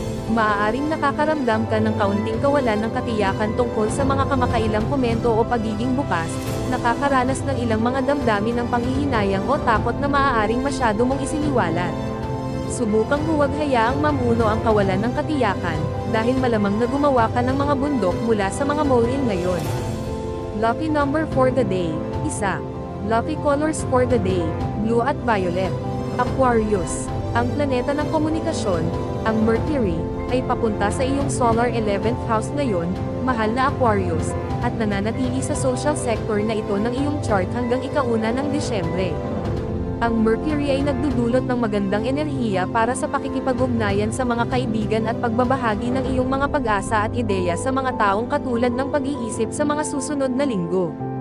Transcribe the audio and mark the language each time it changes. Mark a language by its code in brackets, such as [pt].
[tl] Maaaring nakakaramdam ka ng kaunting kawalan ng katiyakan tungkol sa mga kamakailang komento o pagiging bukas, nakakaranas ng ilang mga damdamin ng panghihinayang o takot na maaaring masyado mong isiniwalat. Subukang huwag hayaang mamuno ang kawalan ng katiyakan, dahil malamang na gumawa ka ng mga bundok mula sa mga molehill ngayon. [en] Lucky number for the day, 1. Lucky colors for the day, blue at violet. Aquarius. [tl] Ang planeta ng komunikasyon, ang Mercury, ay papunta sa iyong solar 11th house ngayon, mahal na Aquarius, at nananatili sa social sector na ito ng iyong chart hanggang ika-1 ng Disyembre. Ang Mercury ay nagdudulot ng magandang enerhiya para sa pakikipag-ugnayan sa mga kaibigan at pagbabahagi ng iyong mga pag-asa at ideya sa mga taong katulad ng pag-iisip sa mga susunod na linggo.